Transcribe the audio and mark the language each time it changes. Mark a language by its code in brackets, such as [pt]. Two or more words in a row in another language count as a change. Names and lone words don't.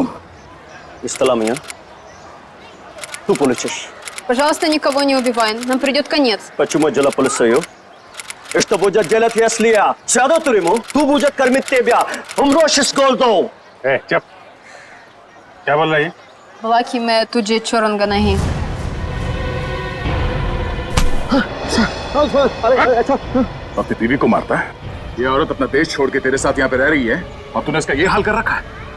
[ru] Исталамия. Tu получишь. Пожалуйста, никого не убивай. Нам придет конец. Почему дело полицию? И что будет делать, если я сяду в тюрьму? Кто будет кормить тебя? Умрешь с голоду. [hi] चुप। क्या बोल रहा है? बोला कि मैं तुझे छोड़ूंगा नहीं। अपनी बीवी को मारता है? ये औरत अपना देश छोड़ के तेरे साथ यहाँ पे रह रही है और तूने इसका ये हाल कर रखा है।